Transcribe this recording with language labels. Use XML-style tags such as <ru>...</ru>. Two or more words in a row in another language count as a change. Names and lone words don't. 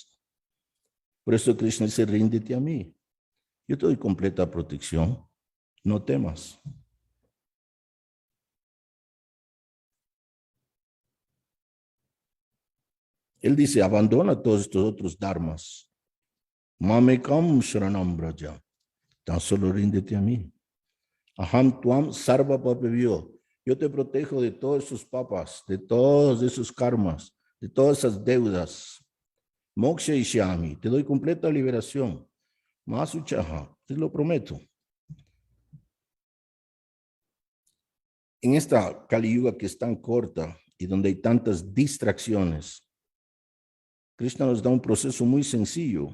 <es>Por eso Krishna dice, ríndete a mí. Yo te doy completa protección, no temas. Él dice, abandona todos estos otros dharmas.</es> <sa>Mamekam sharanam braja.</sa> <es>Tan solo ríndete a mí.</es> <sa>Aham tuam sarva papevyo.</sa> <es>Yo te protejo de todos esos papas, de todos esos karmas, de todas esas deudas.</es> <sa>Moksha ishyami.</sa> <es>Te doy completa liberación. Masuchaha. Te lo prometo. En esta Kali Yuga que es tan corta y donde hay tantas distracciones, Krishna nos da un proceso muy sencillo.</es>